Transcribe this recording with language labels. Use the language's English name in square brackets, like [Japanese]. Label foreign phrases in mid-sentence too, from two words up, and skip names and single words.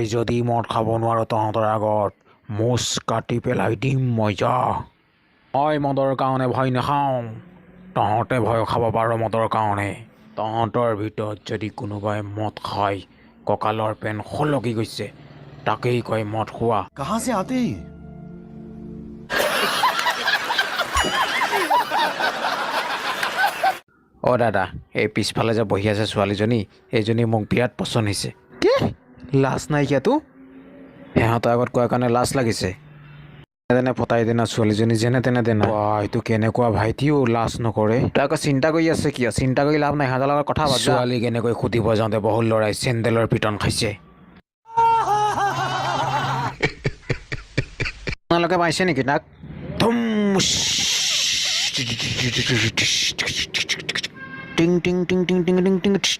[Assamese] যদি মদ খাব নোৱাৰোঁ তহঁতৰ আগত মুচ কাটি পেলাই দিম মই যা মই মদৰ কাৰণে ভয় নাখাওঁ তহঁতে ভয় খাব পাৰ মদৰ কাৰণে তহঁতৰ ভিতৰত যদি কোনোবাই মদ খায় কঁকালৰ পেন সলকি গৈছে তাকেই কয় মদ খোৱা [Hindi] कहाँ से आते हैं [Assamese] দাদা এই পিছফালে যে বহি আছে ছোৱালীজনী এইজনী মোক বিৰাট পচন্দ হৈছে কি লাজ নাইকিয়াতো সিহঁতৰ আগত কোৱাৰ কাৰণে লাজ লাগিছে যেনে ফটাই দেনা ছোৱালীজনী যেনে তেনে দেনা এইটো কেনেকুৱা ভাইটিও লাজ নকৰে তই আকৌ চিন্তা কৰি আছে কিয় চিন্তা কৰি লাভ নাই সিহঁতৰ লগত কথা পাত ছোৱালী কেনেকৈ সুধিব যাওঁতে বহুত ল'ৰাই চেণ্ডেলৰ পিটন খাইছে আপোনালোকে পাইছে নেকি তাক ধুম টিং টিং টিং টিং টিং টিং টিং